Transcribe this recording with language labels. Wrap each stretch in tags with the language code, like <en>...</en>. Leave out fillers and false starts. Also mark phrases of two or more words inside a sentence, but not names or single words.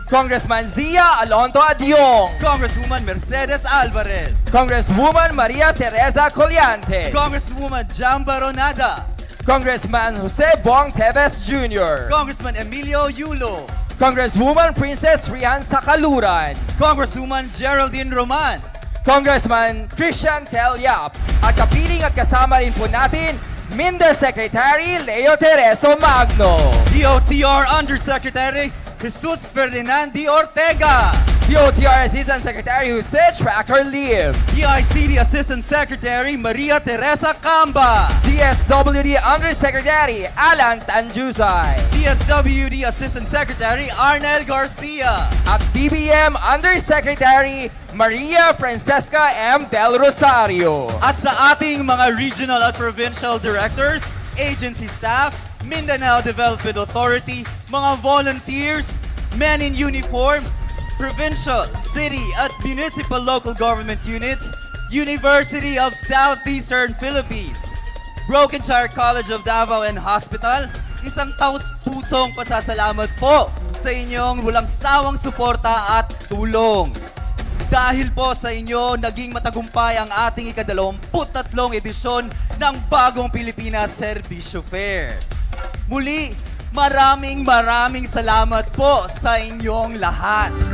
<tl>Congressman Zia Alonto Adyong, Congresswoman Mercedes Alvarez, Congresswoman Maria Teresa Colliantes, Congresswoman Jam Baronada, Congressman Jose Bong Teves Jr., Congressman Emilio Yulo, Congresswoman Princess Rian Sakaluran, Congresswoman Geraldine Roman, Congressman Christian Tel Yap, at kapiling at kasama rin po natin, Minda Secretary Leo Tereso Magno, DOTR Undersecretary Jesus Ferdinandi Ortega, DOTR Assistant Secretary Jose Tracker Lim, DICD Assistant Secretary Maria Teresa Camba, DSWD Undersecretary Alan Tanjusay, DSWD Assistant Secretary Arnel Garcia, at DBM Undersecretary Maria Francesca M. Del Rosario. at sa ating mga regional at</tl> <en>provincial directors, agency staff,</en> <tl>Mindanao Development Authority, mga volunteers,</tl> <en>men in uniform,</en> <tl>provincial, city at municipal</tl> <en>local government units,</en> <tl>University of Southeastern Philippines, Broken Shire College of Davao and Hospital, isang taus-pusong pasasalamat po sa inyong walang sawang suporta at tulong. Dahil po sa inyo, naging matagumpay ang ating ika-23 edisyon ng Bagong Pilipinas Servisyo Fair. Muli, maraming salamat po sa inyong lahat.</tl>